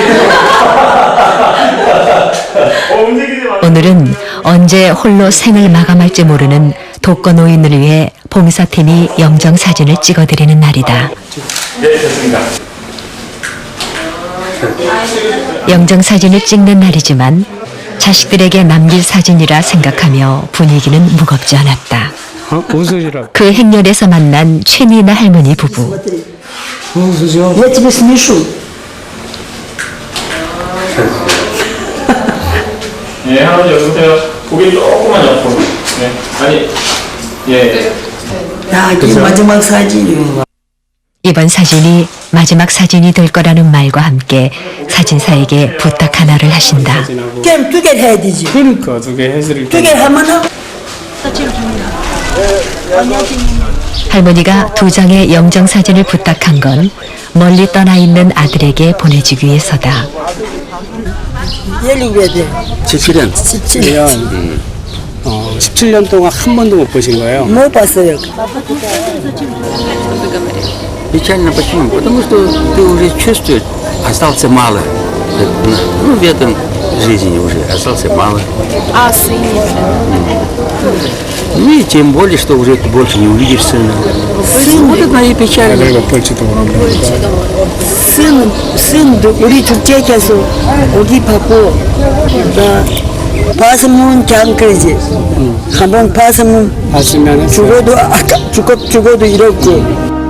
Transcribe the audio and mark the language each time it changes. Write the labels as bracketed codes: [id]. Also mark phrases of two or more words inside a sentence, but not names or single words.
[ko] 오늘은 언제 홀로 생을 마감할지 모르는 독거노인을 위해 봉사팀이 영정사진을 찍어드리는 날이다. 네, 됐습니다. 영정사진을 찍는 날이지만 자식들에게 남길 사진이라 생각하며 분위기는 무겁지 않았다. 그 행렬에서 만난 최미나 할머니 부부. [ru] Я тебя смешу. [ko] 예, 할아버지 여기 보세요. 고개 조금만 옆으로. 네, 아니, 예. 야, 이게 마지막 사진이야. 이번 사진이 마지막 사진이 될 거라는 말과 함께 사진사에게 부탁 하나를 하신다. 그럼 두 개를 해야 되지. 그러니까 두 개 해드릴 두 개를 하면은 할머니가 두 장의 영정사진을 부탁한 건 멀리 떠나 있는 아들에게 보내주기 위해서다. 열리게 돼. 17년. 17년. 17년 동안 한 번도 못 보신 거예요? 못 봤어요. [ru] Печально почему? Потому что ты уже чувствуешь, остался мало. Ну, в этом жизни уже остался мало. А сыне? Ну и тем более, что уже ты больше не увидишь сына. Сын, вот это и печально. сын, [ko] 우리 둘째께서 오기 바고, 봤으면 그냥 그러지. 한번 봤으면 죽어도 아까 죽어도 이렇게.